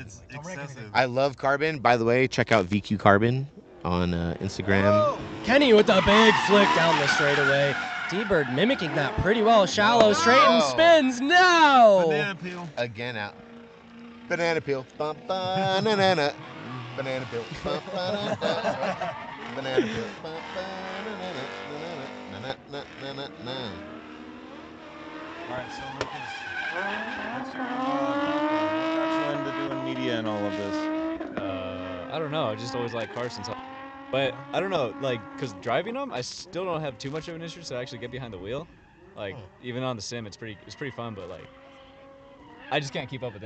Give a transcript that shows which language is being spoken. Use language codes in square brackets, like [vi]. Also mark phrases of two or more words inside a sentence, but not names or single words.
[en] It's excessive. I love carbon. By the way, check out VQ Carbon on Instagram. Kenny with a big flick down the straightaway. T-Bird mimicking that pretty well. Shallow, straight, and spins. No! Banana peel. Again out. Banana peel. Bum, ba, na, na, na. Banana peel. Bum, ba, na, na. Banana peel. Bum, ba, na, na, na, na, na, na, na, na. All right, so Lucas, what's your what got you into doing media and all of this? I don't know. I just always like cars since. But I don't know, like, cause driving them, I still don't have too much of an interest to actually get behind the wheel. Like, even on the sim, it's pretty fun, but like, I just can't keep up with them.